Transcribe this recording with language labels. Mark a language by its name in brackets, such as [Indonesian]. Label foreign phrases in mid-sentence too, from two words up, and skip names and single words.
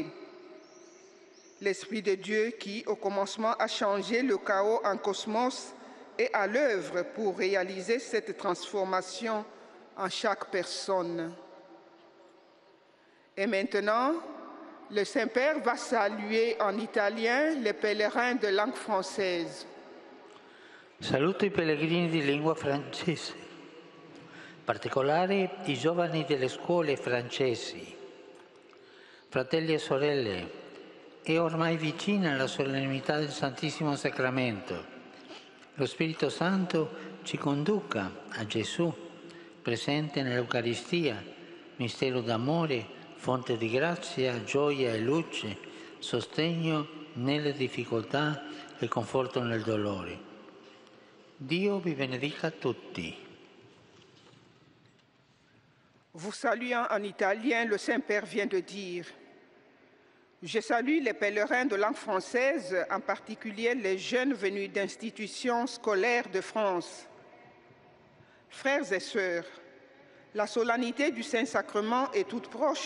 [French] L'Esprit de Dieu qui, au commencement, a changé le chaos en cosmos, est à l'œuvre pour réaliser cette transformation en chaque personne. Et maintenant, le Saint-Père va saluer en italien les pèlerins de langue française. [Italian] Saluto i pellegrini di lingua francese, in particolare i giovani delle scuole francesi. Fratelli e sorelle, è ormai vicina la solennità del Santissimo Sacramento. Lo Spirito Santo ci conduca a Gesù, presente nell'Eucaristia, mistero d'amore, fonte di grazia, gioia e luce, sostegno nelle difficoltà e conforto nel dolore. Dio vi benedica tutti. [French] Vous saluant en italien, le Saint-Père vient de dire « Je salue les pèlerins de langue française, en particulier les jeunes venus d'institutions scolaires de France. Frères et sœurs, la solennité du Saint-Sacrement est toute proche.